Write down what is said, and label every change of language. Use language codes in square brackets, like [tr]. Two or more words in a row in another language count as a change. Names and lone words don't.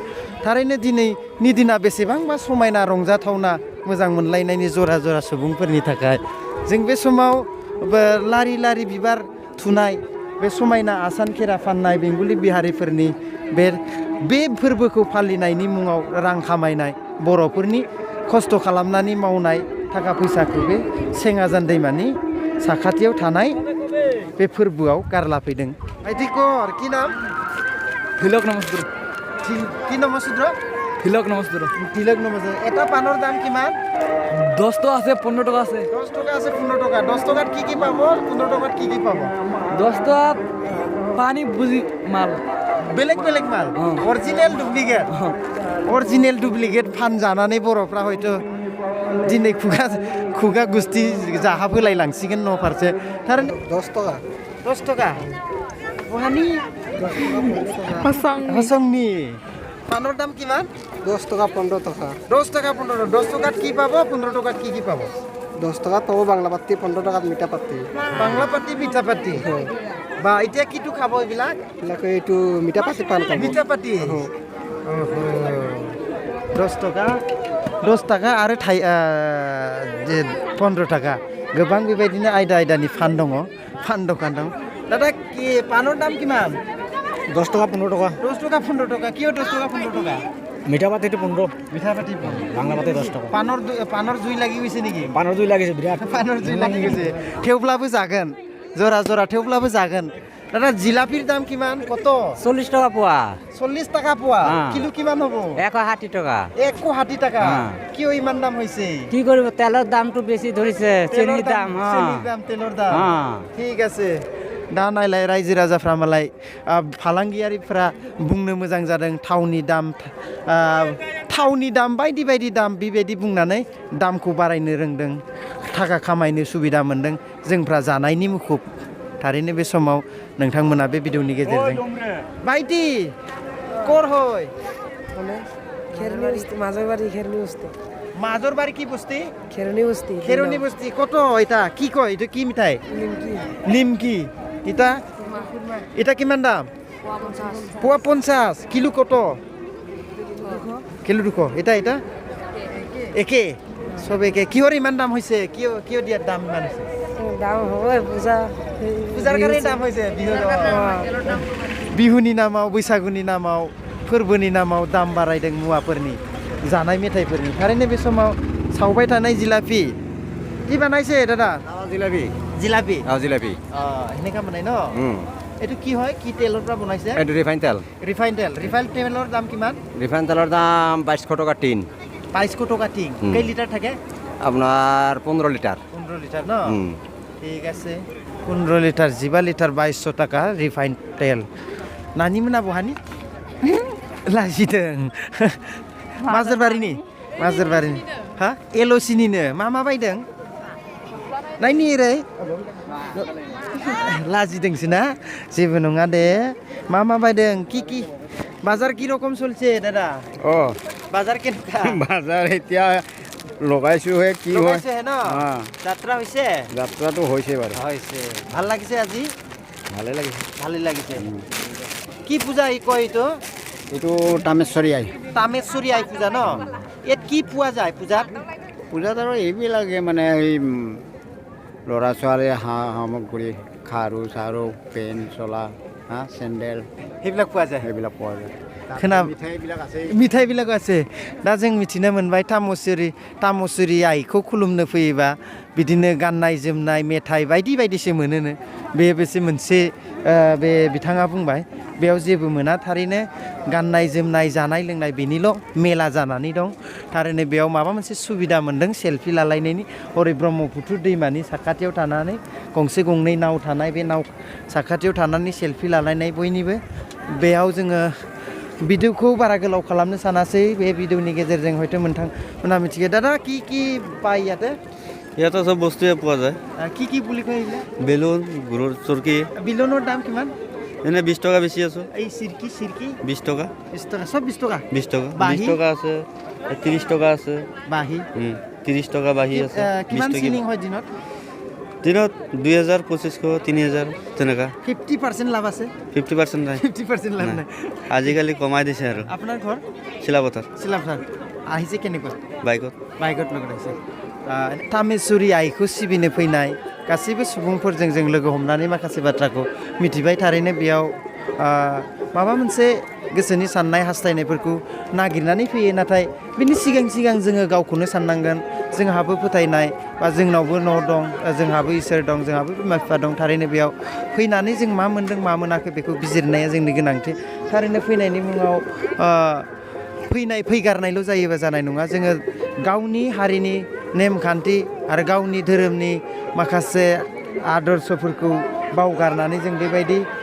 [brx] थारैनो दिनैनि दिना बेसेबांबा समायना रंजाथावना मोजां मोनलायनायनि जरा सुबुंफोरनि थाखाय जों बे समाव लारि बिबार थुनाय बे समायना आसान खेरा फाननाय बेंगलि बिहारिफोरनि बे फोरबोखौ फालिनायनि मुङाव रां खामायनाय बर'फोरनि खस्थ' खालामनानै मावनाय थाखा फैसाखौ बे सेङाजान दैमानि साखाथियाव थानाय बे फोरबोआव गारला फैदों आइथिकर [as] কি নাম তিলক নমস্কাৰ কি নমস্কাৰ তিলক নমস্কাৰ এটা পানৰ দাম কিমান 10 টকা আছে 15 টকা আছে 10 টকা আছে 15 টকা 10 টকাত কি পাব 15 টকাত কি পাব 10 টকা পানী বুজি মাল বেলেগ মাল অরিজিনেল ডুপ্লিকেট [brx] ফাन जानानै बर'फ्रा হয়তো दिनै खुगा गुस्थि जाहाब होलायलांसिगोन न' फारसे थारैनो 10 टका बहानि हसंनि [as] পানৰ দাম কিমান 10 টাকা 15 টাকা 10 টাকা 15 10 টাকাত কি পাব 15 টাকাত কি পাব 10 টাকা পাবো বাংলা পাতি 15 টাকাত মিঠা পাতি বাংলা পাতি মিঠা পাতি বা এতিয়া কিটো খাব এইবিলাক এইটো মিঠা পাতি পান খাব মিঠা পাতি 10 টাকা आरो 15 টাকা [brx] गोबां बेबायदिनो आयदानि फान दखान दं दादा [as] কি পানৰ দাম কিমান 10 টাকা 15 টাকা 10 টাকা 15 টাকা কিয় 10 টাকা 15 টাকা মিঠা পাতিটো 15 মিঠা পাতি বাংলা পাতি 10 টাকা পানৰ জুই লাগি গৈছে নেকি পানৰ জুই লাগিছে বিৰাট পানৰ জুই লাগি গৈছে [brx] थेवब्लाबो जागोन जरा थेवब्लाबो जागोन [as] দাদা জিলাপিৰ দাম কিমান কত 40 টাকা পোৱা 40 টাকা পোৱা কিলো কিমান হ'ব 160 টাকা 160 টাকা কিয় ইমান দাম হৈছে কি কৰিব তেলৰ দামটো বেছি ধৰিছে চেনিৰ দাম তেলৰ দাম ঠিক আছে [brx] दा नायलाय रायजो राजाफ्रा मालाय फालांगियारिफ्रा बुंनो मोजां जादों थावनि दाम बायदि दाम बेबायदि बुंनानै दामखौ बारायनो रोंदों थाखा खामायनो सुबिदा मोनदों जोंफ्रा जानायनि मुखुब थारैनो बे समाव नोंथांमोना बे भिडिअनि गेजेरजों बायदि कर होय [as] মাজৰবাৰী কি বস্তি খেৰনি বস্তি কত এটা কি কয় এটা কি মিঠাই নিমকি এটা কিমান দাম পোৱা 50 কিলো কত কিলো 200 এটা একে সব একে কিহৰ ইমান দাম হৈছে কিয় দিয়াৰ দাম ইমান হৈছে দাম হবে পূজাৰ কাৰণে দাম হৈছে [brx] বিহুনি নামাव बैसागुनि नामाव फोरबोनि नामाव दाम बारायदों मुवाफोरनि जानाय मेथाइफोरनि थारैनो बे समाव सावबाय थानाय जिलापि [as] কি বানাইছে দাদা জিলাপি জিলাপি জিলাপি সেনেকা বনাই ন এইটো কি হয় কি তেলৰ পৰা বনাইছে এইটো ৰিফাইন তেল ৰিফাইন তেলৰ দাম কিমান ৰিফাইন তেলৰ দাম 2200 টকা টিন 2200 টকা টিং কেই লিটাৰ থাকে আপোনাৰ 15 লিটাৰ 15 লিটাৰ ন ঠিক আছে 15 লিটাৰ 15 লিটাৰ 2200 টাকা ৰিফাইন তেল [brx] নানি मोना बहानि लाजिदों माजोरबारिनि हा एल'सिनिनो मा बायदों नायनि ओरै लाजिदोंसो ना जेबो नङा दे मा बायदों [as] কি বাজার কি রকম চলছে দাদা বাজার কেনেকা বাজাৰ এতিয়া লগাইছো হে কি হয় লগাইছে ন যাত্ৰা হৈছে যাত্ৰাটো হৈছে বাৰু হৈছে ভাল লাগিছে আজি ভালে লাগিছে কি পূজা কয় এইটো তামেশ্বৰী আই পূজা ন ইয়াত কি পোৱা যায় পূজাত আৰু এইবিলাকে মানে এই ল'ৰা ছোৱালী সামগ্ৰী খাৰু চাৰু পেন চলা চেণ্ডেল সেইবিলাক পোৱা যায় মিঠাইবিলাক আছে মিঠাইবিলাক আছে [brx] दा जों मिथिनो मोनबाय तामुसुरि आइखौ खुलुमनो फैयोबा बिदिनो गाननाय जोमनाय मेथाइ बायदिसो मोनोनो बेसे मोनसे बे बिथाङा बुंबाय बेयाव जेबो मोना थारैनो गाननाय जोमनाय जानाय लोंनाय बेनिल' मेला जानानै दं थारैनो बेयाव माबा मोनसे सुबिदा मोनदों सेल्फि लालायनायनि हरै ब्रह्मपुत्र दैमानि साखाथियाव थानानै गंसे गंनै नाव थानाय बे नाव साखाथियाव थानानै सेल्फि लालायनाय बयनिबो बेयाव जोङो भिडिअखौ बारा गोलाव खालामनो सानासै बे भिडिअनि गेजेरजों हयथ' मोनहा मिथिगौ दादा [as] কি পায় ইয়াতে সব বস্তুৱে পোৱা যায় কি বুলি কয় এইবিলাক বেলুন গুৰৰ চৰকি বেলুনৰ দাম কিমান এনে 20 টকা বেছি আছো এই চিৰকি 20 টকা সব 20 টকা 20 টকা আছে 30 টকা আছে বাহি 30 টকা বাহি আছে কিমান সিলিং হয় দিনত 2000 2500 3000 তেনেকা 50% লাভ আছে 50% নাই 50% লাভ নাই আজিকালি কমাই দিছে আৰু আপোনাৰ ঘৰ চিলাপথাৰ আহিছে কেনেকৈ বাইকত লগত আহিছে [brx] तामेश्वरी आइखौ सिबिनो फैनाय गासैबो सुबुंफोरजों जों लोगो हमनानै माखासे बाथ्राखौ मिथिबाय थारैनो बेयाव माबा मोनसे गोसोनि साननाय हास्थायनायफोरखौ नागिरनानै फैयो नाथाय बिनि सिगां जोङो गावखौनो साननांगोन जोंहाबो फोथायनाय बा जोंनावबो न' दं जोंहाबो इसोर दं जोंहाबो बिमा बिफा दं थारैनो बेयाव फैनानै जों मा मोन्दों मा मोनाखै बेखौ बिजिरनाया जोंनि गोनांथि थारैनो फैनायनि मुङाव फैगारनायल' जायोबा जानाय नङा जोङो गावनि हारिनि नेमखान्थि आरो गावनि धोरोमनि माखासे आदर्शफोरखौ बावगारनानै जों बेबायदि